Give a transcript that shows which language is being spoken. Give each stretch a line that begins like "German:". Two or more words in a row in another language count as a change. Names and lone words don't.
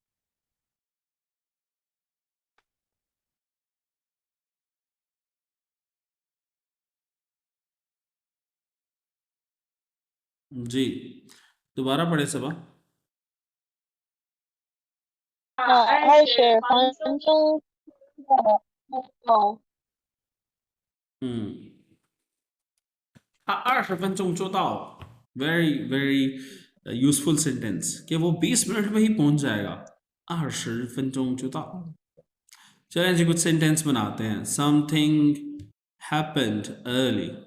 Hindi: जी दोबारा पढ़े सबा।
Chinese: 20 分钟到。 20分钟就到
English: very very useful sentence,
Hindi: कि वो 20 मिनट में ही पहुंच जाएगा।
Chinese: 20 分钟就到।
Hindi: चलें जी कुछ सेंटेंस बनाते हैं।
English: something happened early.